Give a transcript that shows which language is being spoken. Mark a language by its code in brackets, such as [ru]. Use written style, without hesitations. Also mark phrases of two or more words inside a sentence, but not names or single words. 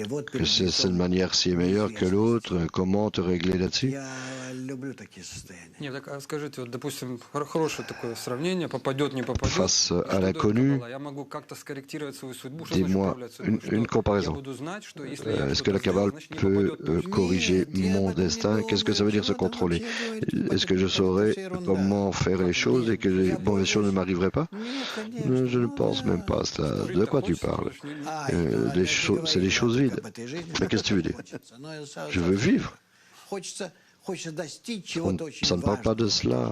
[ru] Вот [fr] Que cette manière-ci est meilleure que l'autre. Comment te régler là-dessus? [ru] Я люблю такие состояния. Нет, так а скажите, вот, допустим, хорошее такое сравнение, попадет, не попадет. [fr] Face [ru] что [fr] à [ru] дает [fr] l'inconnu, [ru] Каббала? Я могу как-то скорректировать свою судьбу. Что значит [fr] dis-moi [ru] управлять судьбой? [fr] une [ru] Что [fr] comparaison. [ru] я буду знать, что если я [fr] Est-ce que la [ru] что-то сделал, [fr] Kabbale [ru] значит, не [fr] peut [ru] попадет точно. [fr] corriger mon destin? Qu'est-ce que ça veut dire se contrôler? Est-ce que je saurais comment faire les choses et que les mauvaises choses ne m'arriveraient pas? Je ne pense même pas à cela. De quoi tu parles? C'est des choses vides. Mais qu'est-ce que tu veux dire? Je veux vivre. Ça ne parle pas de cela.